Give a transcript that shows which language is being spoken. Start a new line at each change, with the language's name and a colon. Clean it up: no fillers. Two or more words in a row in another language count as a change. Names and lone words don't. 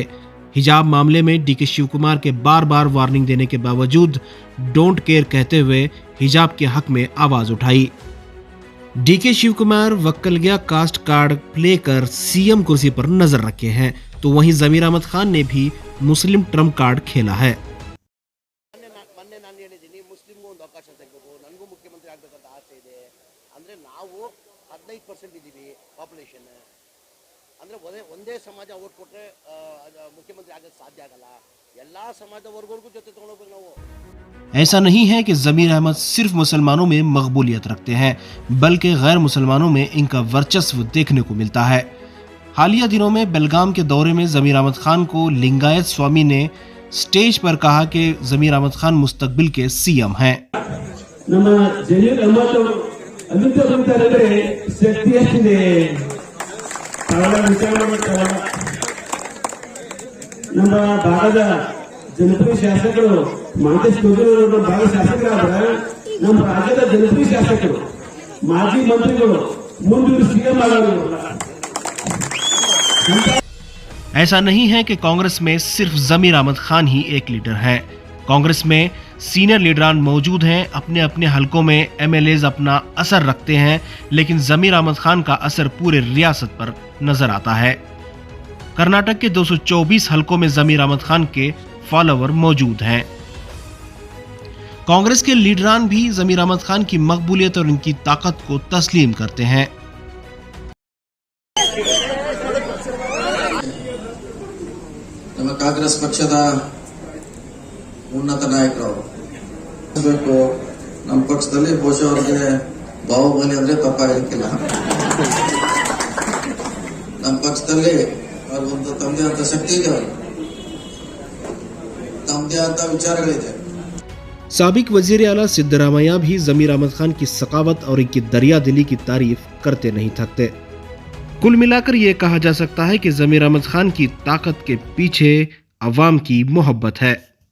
Hindi: हिजाब मामले में DK शिव कुमार के बार बार वार्निंग देने के बावजूद
English: don't care
Hindi: कहते हुए हिजाब के हक में आवाज उठाई। DK शिव कुमार वक्कलगिया
English: caste card play
Hindi: कर CM कुर्सी पर नजर रखे हैं, तो वहीं ज़मीर अहमद खान ने भी
English: Muslim trump card
Hindi: खेला है।
Kannada: ಮುಸ್ಲಿಮ್ಗೂ ಒಂದು ಅವಕಾಶ ಸಿಗಬೇಕು, ನನಗೂ ಮುಖ್ಯಮಂತ್ರಿ ಆಗಬೇಕಂತ ಆಸೆ ಇದೆ. ಅಂದರೆ ನಾವು 15% ಇದ್ದೀವಿ ಪಾಪ್ಯುಲೇಷನ್. ಅಂದರೆ ಒಂದೇ ಸಮಾಜ ಓಟ್ ಕೊಟ್ಟರೆ ಮುಖ್ಯಮಂತ್ರಿ ಆಗೋಕ್ಕೆ ಸಾಧ್ಯ ಆಗಲ್ಲ. ಎಲ್ಲ ಸಮಾಜ ವರ್ಗವರ್ಗೂ ಜೊತೆ ತೊಗೊಂಡೋಗ್ಬೇಕು ನಾವು।
Hindi: ऐसा नहीं है कि ज़मीर अहमद सिर्फ मुसलमानों में मकबूलियत रखते हैं, बल्कि गैर मुसलमानों में इनका वर्चस्व देखने को मिलता है। हालिया दिनों में बेलगाम के दौरे में ज़मीर अहमद खान को लिंगायत स्वामी ने स्टेज पर कहा कि ज़मीर अहमद खान मुस्तकबिल के CM हैं।
Kannada: ಜನಪ್ರಿಯ ಶಾಸಕರು ಮಾಂತೇಶ್ ಕೋಗಿಲೂರು ಭಾಗ ಶಾಸಕರಾದ್ರೆ ನಮ್ಮ ರಾಜ್ಯದ ಜನಪ್ರಿಯ ಶಾಸಕರು ಮಾಜಿ ಮಂತ್ರಿಗಳು ಮುಂದಿನ CM ಆಗೋರು।
Hindi: ऐसा नहीं है कि कांग्रेस में सिर्फ ज़मीर अहमद खान ही एक लीडर हैं। कांग्रेस में सीनियर लीडरान मौजूद हैं। अपने अपने हलकों में MLAs अपना असर रखते हैं, लेकिन ज़मीर अहमद खान का असर पूरे रियासत पर नजर आता है। कर्नाटक के 224 हलकों में ज़मीर अहमद खान के फॉलोवर मौजूद हैं। कांग्रेस के लीडरान भी ज़मीर अहमद खान की मकबूलियत और इनकी ताकत को तस्लीम करते हैं।
Kannada: ನಮ್ಮ ಕಾಂಗ್ರೆಸ್ ಪಕ್ಷದ ಉನ್ನತ ನಾಯಕರು ಬೇಕು. ನಮ್ಮ ಪಕ್ಷದಲ್ಲಿ ಬಹುಶಃ ಅವರಿಗೆ ಬಾಹುಬಲಿ ಅಂದ್ರೆ ತಪ್ಪಾಗಲಿಕ್ಕಿಲ್ಲ. ನಮ್ಮ ಪಕ್ಷದಲ್ಲಿ ಅವ್ರಿಗೊಂದು ತಮ್ಮದೇ ಆದ ಶಕ್ತಿ ಇದೆ, ತಮ್ಮದೇ ಆದ ವಿಚಾರಗಳಿದೆ।
Hindi: साबिक वजीर आला सिद्धरामैया भी ज़मीर अहमद खान की सकावत और इनकी दरिया दिली की तारीफ करते नहीं थकते। कुल मिलाकर ये कहा जा सकता है कि ज़मीर अहमद खान की ताकत के पीछे अवाम की मोहब्बत है।